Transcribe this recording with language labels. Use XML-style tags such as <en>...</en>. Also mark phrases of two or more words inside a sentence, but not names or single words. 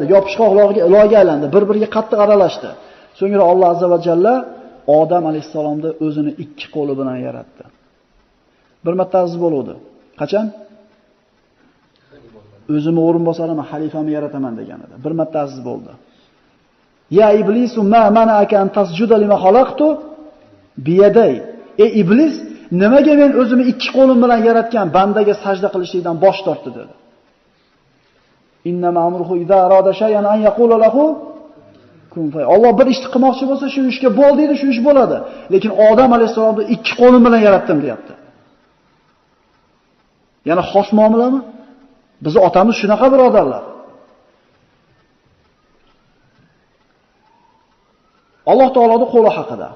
<uz>Yopishqoq loyga aylandi, bir-biriga qattiq aralashdi. So'ngra Alloh</uz> <ar>عز وجل</ar> <uz>Odam alayhisalomni o'zini ikki qo'li bilan yaratdi. Bir marta aziz bo'ldi. Qachon? O'zimni o'rinbosarimni, xalifamni yarataman degan edi. Bir marta aziz bo'ldi.</uz> <ar>يا إبليس ما منعك أن تسجد لما خلقت بيدي.</ar> <uz>Ey iblis, nimaga men o'zimni ikki qo'lim bilan yaratgan bandaga sajda qilishlikdan bosh tortdi dedi.</uz> <ar>إنما أمره إذا أراد شيئا أن يقول له كن ف.</ar> <uz>Alloh bir ishni qilmoqchi bo'lsa, shu ishga bo'l deydi, shu ish bo'ladi. Lekin Odam alayhisolamni ikki qo'lim bilan yaratdim deyapti. Yana xos muomalami? Bizning otamiz shunaqa birodarlar. Alloh taoloning qo'li haqida.</uz>